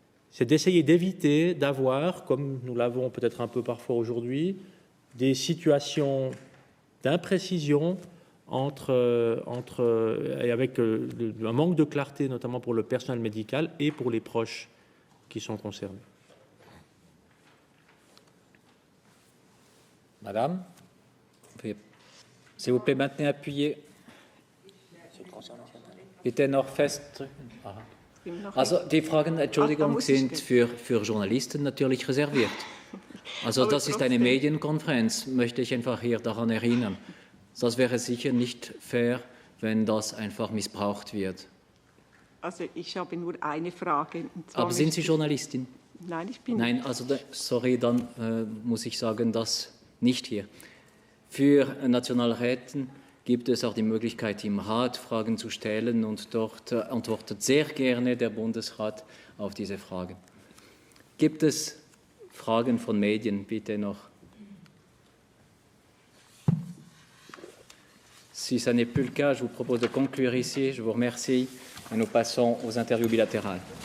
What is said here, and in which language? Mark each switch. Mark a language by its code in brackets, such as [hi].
[fr] C'est d'essayer d'éviter d'avoir, comme nous l'avons peut-être un peu parfois aujourd'hui, des situations d'imprécision et avec un manque de clarté, notamment pour le personnel médical et pour les proches qui sont concernés. Madame, s'il vous plaît, maintenez appuyé. [de] Bitte noch festdrücken. Also die Fragen, Entschuldigung, sind für Journalisten natürlich reserviert. Also das ist eine Medienkonferenz, möchte ich einfach hier daran erinnern. Das wäre sicher nicht fair, wenn das einfach missbraucht wird. Also ich habe nur eine Frage. Aber sind Sie Journalistin? Nein, ich bin Nein, also sorry, dann muss ich sagen, das nicht hier. Für Nationalräten gibt es auch die Möglichkeit, im Rat Fragen zu stellen und dort antwortet sehr gerne der Bundesrat auf diese Fragen. Gibt es Fragen von Medien, bitte noch? [fr] Si ça n'est plus le cas, je vous propose de conclure ici. Je vous remercie et nous passons aux interviews bilatérales.